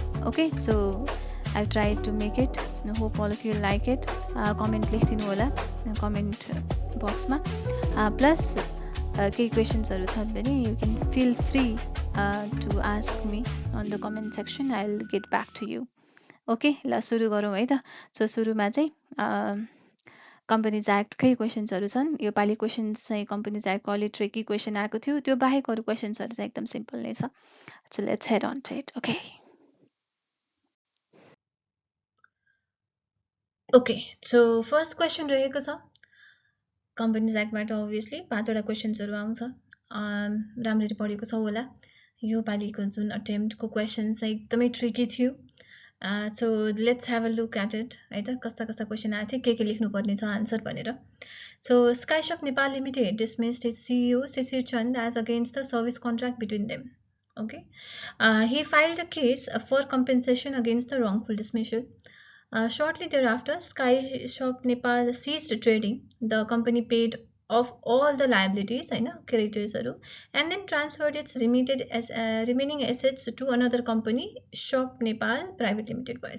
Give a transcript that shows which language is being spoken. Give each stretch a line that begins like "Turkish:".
English: Okay, so I've tried to make it. I hope all of you like it.
Nepali: Comment लेखिदिनु होला comment box मा.
English: Plus
Nepali: केही क्वेसन्सहरू छन् भने
English: you can feel free to ask me on the comment section. I'll get back to you.
Nepali: Okay, ल सुरु गरौँ है त. So सुरुमा चाहिँ कम्पनीज एक्टकै क्वेसन्सहरू छन्। यो पालि क्वेसन्स चाहिँ कम्पनीज एक्टको अलि ट्रिकी क्वेसन आएको थियो, त्यो बाहेक अरू क्वेसन्सहरू चाहिँ एकदम सिम्पल नै छ।
English: So let's head on to it.
Nepali: Okay, so first question रहेको छ कम्पनीज एक्टबाट। अभियसली 5वटा क्वेसन्सहरू आउँछ, राम्ररी पढेको छ होला। यो पालिको जुन अटेम्प्टको क्वेसन चाहिँ एकदमै ट्रिकी थियो।
English: So let's have a look at it
Nepali: है त, कस्ता कस्ता क्वेसन आएको थियो, के लेख्नुपर्ने छ आन्सर भनेर।
English: So SkyShop Nepal Limited dismissed its CEO Sisir Chand as against the service contract between them. Okay, he filed a case for compensation against the wrongful dismissal. Shortly thereafter, SkyShop Nepal ceased trading. The company paid off all the liabilities, creditors, and then transferred its remaining assets to another company, Shop Nepal Private Limited.